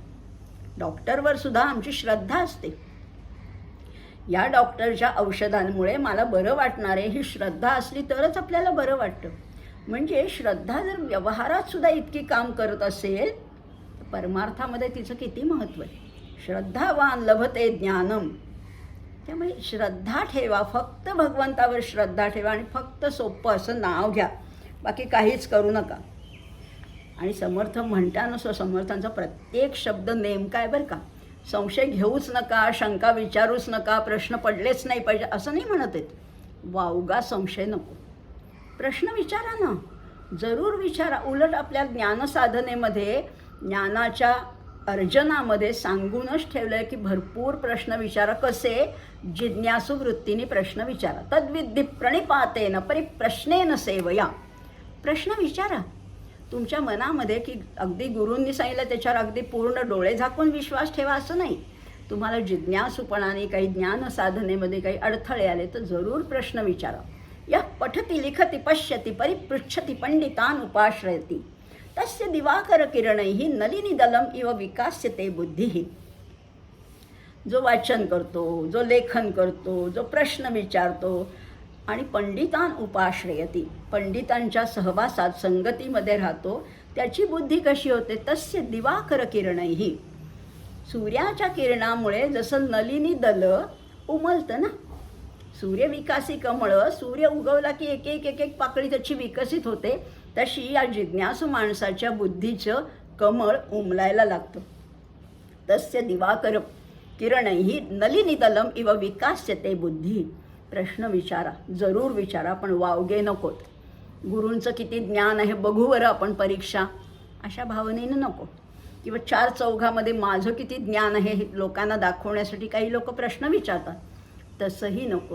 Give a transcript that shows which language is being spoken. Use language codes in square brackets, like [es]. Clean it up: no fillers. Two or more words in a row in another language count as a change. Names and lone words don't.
[mr] डॉक्टरवर सुद्धा आमची श्रद्धा असते. या डॉक्टरच्या औषधांमुळे मला बरं वाटणार आहे ही श्रद्धा असली तरच आपल्याला बरं वाटतं. म्हणजे श्रद्धा जर व्यवहारात सुद्धा इतकी काम करत असेल तर परमार्थामध्ये तिचं किती महत्त्व आहे. [sa] श्रद्धावान लभते ज्ञानम. [mr] त्यामुळे श्रद्धा ठेवा, फक्त भगवंतावर श्रद्धा ठेवा आणि फक्त सोपं असं नाव घ्या, बाकी काहीच करू नका. आणि समर्थ म्हणताना समर्थांचा प्रत्येक शब्द नेमका आहे बरं का. संशय घेऊच नका, शंका विचारूच नका, प्रश्न पडलेच नाही पाहिजे असं नाही म्हणत आहेत. वावगा संशय नको, प्रश्न विचारा ना, जरूर विचारा. उलट आपल्या ज्ञानसाधनेमध्ये, ज्ञानाच्या अर्जनामध्ये सांगूनच ठेवलं आहे की भरपूर प्रश्न विचारा. कसे? जिज्ञासू वृत्तीने प्रश्न विचारा. [sa] तद्विद्धी प्रणिपातेन परिप्रश्नेन सेवया. [mr] प्रश्न विचारा तुमच्या मनामध्ये, की अगदी गुरूंनी सांगितलं त्याच्यावर अगदी पूर्ण डोळे झाकून विश्वास ठेवा असं नाही. तुम्हाला जिज्ञासूपणाने काही ज्ञानसाधनेमध्ये काही अडथळे आले तर जरूर प्रश्न विचारा. [sa] या पठती लिखती पश्यती परिपृच्छती पंडितान उपाश्रयती तस्य दिवाकर किरणैः नलिनी दलम इव विकास्यते बुद्धिः. [mr] जो वाचन करतो, जो लेखन करतो, जो प्रश्न विचारतो आणि [sa] पंडितान उपाश्रयती, [mr] पंडितांच्या सहवासात संगतीमध्ये राहतो, त्याची बुद्धी कशी होते? [sa] तस्य दिवाकर किरणैः. [mr] सूर्याच्या किरणामुळे जसं नलिनी दल उमलतं ना, सूर्यविकासी कमळं, सूर्य उगवला की एक एक एक एक पाकळी त्याची विकसित होते, तशी या जिज्ञासू माणसाच्या बुद्धीचं कमळ उमलायला लागतं. [sa] तस्य दिवाकर किरणैः नलिनीदलम इव विकास्यते बुद्धी. [mr] प्रश्न विचारा, जरूर विचारा, पण वावगे नकोत. गुरूंचं किती ज्ञान आहे बघू बरं आपण परीक्षा, अशा भावनेनं नको. किंवा चार चौघामध्ये माझं किती ज्ञान आहे हे लोकांना दाखवण्यासाठी काही लोक प्रश्न विचारतात, तसंही नको.